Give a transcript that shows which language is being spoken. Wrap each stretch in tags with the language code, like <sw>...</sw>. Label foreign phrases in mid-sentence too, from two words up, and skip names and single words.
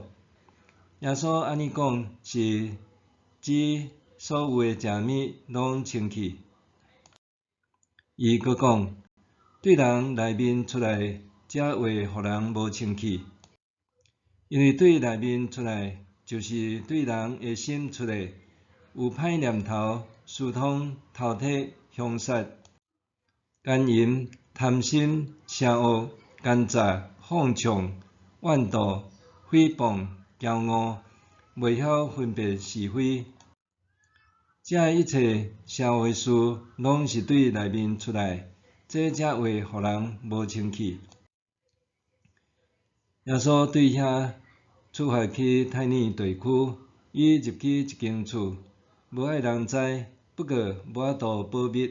<nan>耶稣安尼讲，是指所有的食物拢清气。伊阁讲，对人内面出来，才会互人无清气。因为对内面出来，就是对人的心出来，有歹念头、私通、偷窃、凶杀、奸淫、贪心、邪恶、奸诈、放纵、怨妒、诽谤、骄傲，袂晓分别是非。这一切社会事，拢是对内面出来，这才会互人无清气。耶稣对遐出发去太尼地区，伊入去一间厝，无爱人知，不过无法度保密。</nan>